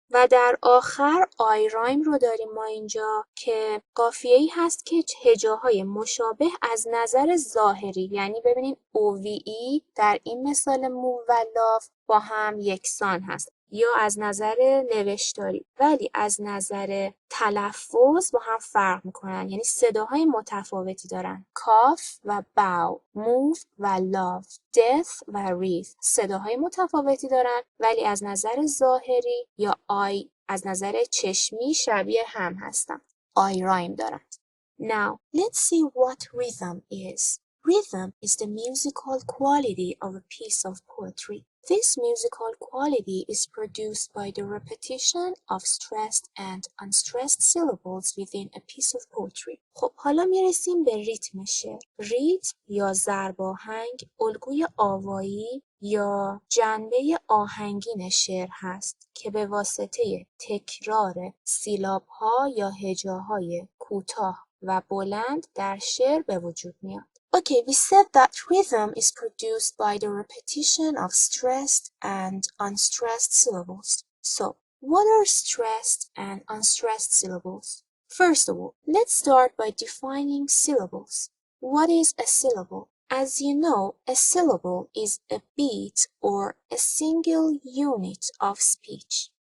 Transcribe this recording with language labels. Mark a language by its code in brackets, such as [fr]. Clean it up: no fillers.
[fa] و در آخر I rhyme رو داریم ما اینجا که قافیه‌ای هست که هجاهای مشابه از نظر ظاهری، یعنی ببینید OVE در این مثال مو و لاف با هم یکسان هست یا از نظر نوشتاری، ولی از نظر تلفظ با هم فرق میکنن، یعنی صداهای متفاوتی دارن. کاف و باو، موو و لاف، death و wreath صداهای متفاوتی دارن ولی از نظر ظاهری یا آی از نظر چشمی شبیه هم هستن. [en] I rhyme [fa] دارن. [en] Now, let's see what rhythm is. Rhythm is the musical quality of a piece of poetry. This musical quality is produced by the repetition of stressed and unstressed syllables within a piece of poetry. [fa] خب حالا میرسیم به ریتم شعر. ریتم یا ضرباهنگ الگوی آوایی یا جنبه آهنگین شعر هست که به واسطه تکرار سیلاب‌ها یا هجاهای کوتاه و بلند در شعر به وجود میاد. [en] Okay, we said that rhythm is produced by the repetition of stressed and unstressed syllables. So, what are stressed and unstressed syllables? First of all, let's start by defining syllables. What is a syllable? As you know, a syllable is a beat or a single unit of speech.